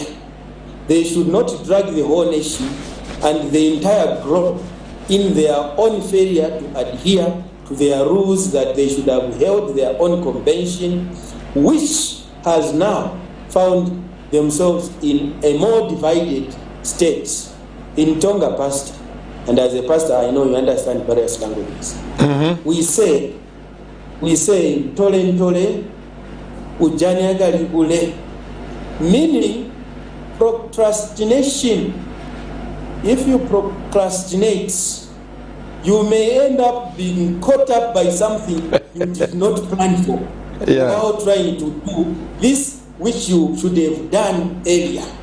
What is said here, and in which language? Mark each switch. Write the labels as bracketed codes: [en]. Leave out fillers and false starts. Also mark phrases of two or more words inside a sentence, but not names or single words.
[en] They should not drag the whole nation and the entire globe in their own failure to adhere to their rules that they should have held their own convention, which has now found themselves in a more divided state. In Tonga, Pastor, and as a pastor, I know you understand various languages. [toi] We say, tole ntole, ujani agali ule, [en] meaning procrastination. If you procrastinate, you may end up being caught up by something you did not plan for, while trying to do this which you should have done earlier.